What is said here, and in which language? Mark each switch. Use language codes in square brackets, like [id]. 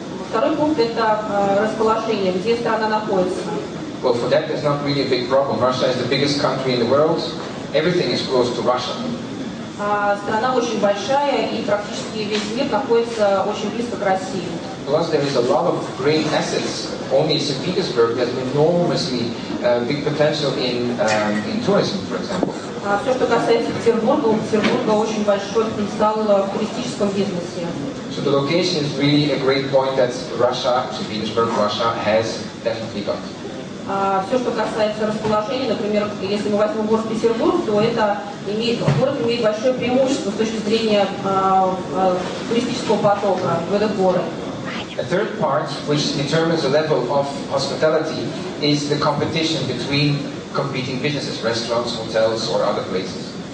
[ru] Второй пункт – это расположение, где страна находится. [en] Well, for that, there's not really a big problem. Russia is the biggest country in the world. Everything is close to Russia. [ru] Страна очень большая, и практически весь мир находится очень близко к России. [en] Plus, there is a lot of great assets. Only St. Petersburg has enormously big potential in tourism, for example. [ru] Все, что касается Петербурга, у Петербурга очень большой потенциал в туристическом бизнесе. [en] So the location is really a great point that Russia, St. Petersburg, Russia has definitely got. [ru] Все, что касается расположения, например, если мы возьмем город Петербург, то город имеет большое преимущество с точки зрения туристического потока в этот город. [en] The third part, which determines the level of hospitality, is the competition between competing businesses, restaurants, hotels, or other places.